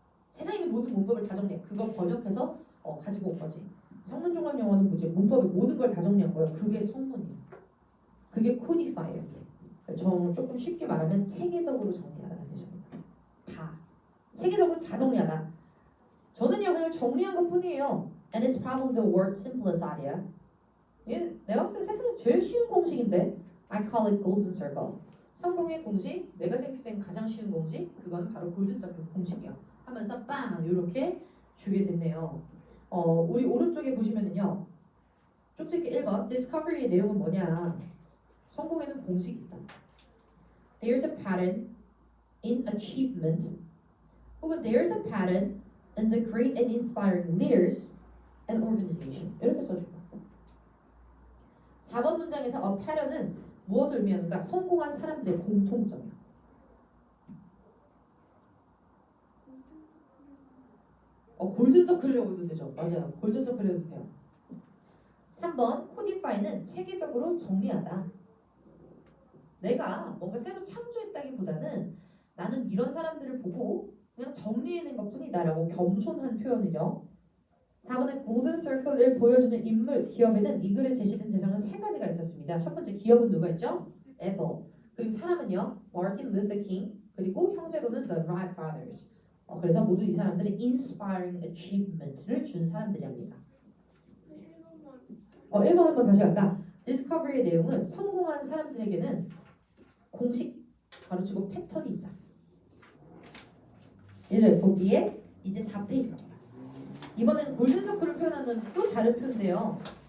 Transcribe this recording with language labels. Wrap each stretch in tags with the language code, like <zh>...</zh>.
<ko>세상에 있는 모든 문법을 다 정리해. 그걸 번역해서 가지고 온 거지. 성문종합 영어는 뭐지? 문법의 모든 걸 다 정리한 거예요. 그게 성문이에요. 그게 코디파이예요. 조금 쉽게 말하면 체계적으로 정리하다는 뜻입니다. 다. 체계적으로 다 정리하다. 저는요 그냥 정리한 것 뿐이에요.</ko> <en>And it's probably the world's simplest idea.</en> <ko>내가 봤을 때 세상에서 제일 쉬운 공식인데</ko> <en>I call it golden circle.</en> <ko>성공의 공식, 내가 생각했을 땐 가장 쉬운 공식, 그건 바로 골든 서클 공식이에요. 하면서 빵 이렇게 주게 됐네요. 우리 오른쪽에 보시면은요. 쪽집게 1번 Discovery의 내용은 뭐냐? 성공에는 공식이 있다.</ko> <en>There's a pattern in achievement 혹은 there's a pattern in the great and inspiring leaders and organization.</en> <ko>이렇게 써줍니다. 4번 문장에서 a pattern은 무엇을 의미하는가? 성공한 사람들의 공통점이야. 골든서클이라고 해도 되죠. 맞아요. 골든서클 해도 돼요. 3번 codify는 체계적으로 정리하다. 내가 뭔가 새로 창조했다기보다는 나는 이런 사람들을 보고 그냥 정리해낸 것뿐이다라고 겸손한 표현이죠. 4번의 골든 서클을 보여주는 인물, 기업에는 이 글에 제시된 대상은 3가지가 있었습니다. 첫 번째 기업은 누가 있죠? 애플. 그리고 사람은요. 마틴 루터 킹. 그리고 형제로는 the Wright brothers. 그래서 모두 이 사람들은 inspiring achievement를 준 사람들이랍니다. 1번 한번 다시 갈까? 디스커버리의 내용은 성공한 사람들에게는 공식 가르치고 패턴이 있다. 얘를 보기에 이제 4페이지 갑니다. 이번엔 골든서클을 표현하는 또 다른 표인데요.</ko>